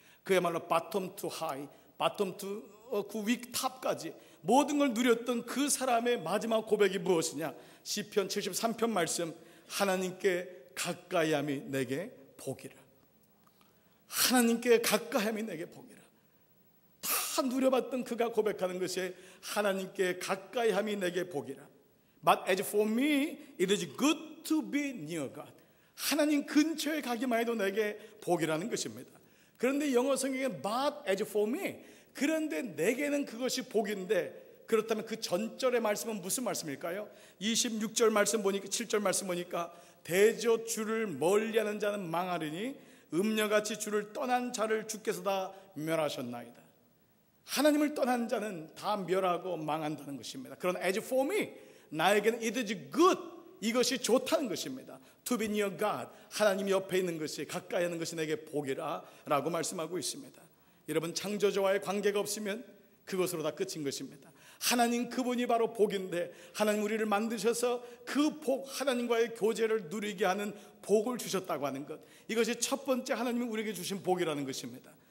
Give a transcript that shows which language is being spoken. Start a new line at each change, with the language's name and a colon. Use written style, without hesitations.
Korean: 그야말로
English: bottom to high, bottom to
Korean: 그 윗탑까지 모든 걸 누렸던 그 사람의 마지막 고백이 무엇이냐? 시편 73편 말씀, 하나님께 가까이함이 내게 복이라. 하나님께 가까이함이 내게 복이라. 다 누려봤던 그가 고백하는 것이 하나님께 가까이함이 내게 복이라.
English: But as for me, it is good to be near God.
Korean: 하나님 근처에 가기만 해도 내게 복이라는 것입니다. 그런데 영어 성경에
English: But as for me,
Korean: 그런데 내게는 그것이 복인데, 그렇다면 그 전절의 말씀은 무슨 말씀일까요? 26절 말씀 보니까, 7절 말씀 보니까 대저 주를 멀리하는 자는 망하리니 음녀같이 주를 떠난 자를 주께서 다 멸하셨나이다. 하나님을 떠난 자는 다 멸하고 망한다는 것입니다. 그러나
English: as for me,
Korean: 나에게는
English: it is good,
Korean: 이것이 좋다는 것입니다.
English: To be near God,
Korean: 하나님 옆에 있는 것이, 가까이 하는 것이 내게 복이라 라고 말씀하고 있습니다. 여러분, 창조주와의 관계가 없으면 그것으로 다 끝인 것입니다. 하나님 그분이 바로 복인데, 하나님 우리를 만드셔서 그 복, 하나님과의 교제를 누리게 하는 복을 주셨다고 하는 것, 이것이 첫 번째 하나님이 우리에게 주신 복이라는 것입니다.